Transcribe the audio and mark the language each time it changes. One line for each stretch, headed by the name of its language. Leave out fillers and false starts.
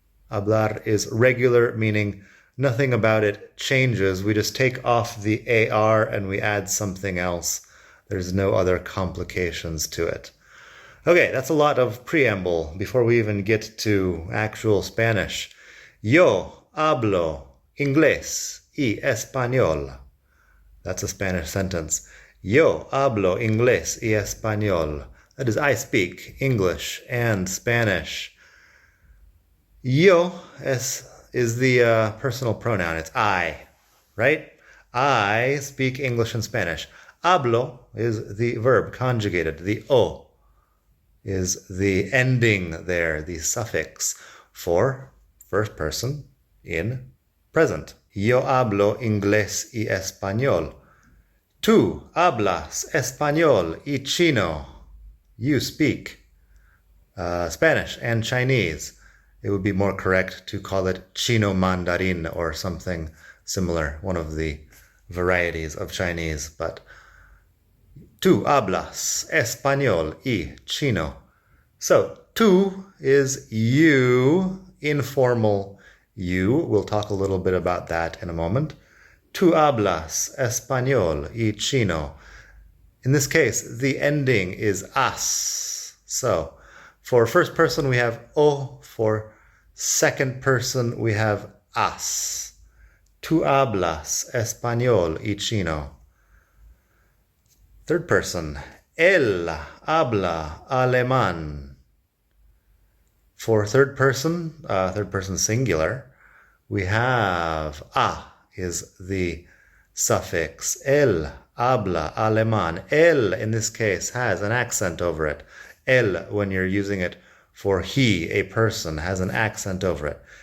English: Hablar is regular, meaning nothing about it changes. We just take off the AR and we add something else. There's no other complications to it. Okay, that's a lot of preamble before we even get to actual Spanish.
Spanish: Yo hablo inglés y español.
English: That's a Spanish sentence.
Spanish: Yo hablo inglés y español.
English: That is, I speak English and Spanish. Yo is the personal pronoun. It's I, right? I speak English and Spanish. Hablo is the verb conjugated. The o is the ending there, the suffix for first person in present.
Spanish: Yo hablo inglés y español. Tú hablas español y chino.
English: You speak Spanish and Chinese. It would be more correct to call it Chino Mandarin or something similar, one of the varieties of Chinese.
Spanish: But tú hablas español y chino.
English: So, tú is you, informal you. We'll talk a little bit about that in a moment.
Spanish: Tú hablas español y chino.
English: In this case, the ending is as. So, for first person, we have o. For second person, we have as.
Spanish: Tú hablas español y chino.
English: Third person,
Spanish: él habla alemán.
English: For third person singular, we have a is the suffix.
Spanish: Él habla alemán.
English: Él, in this case, has an accent over it. Él, when you're using it for he, a person, has an accent over it.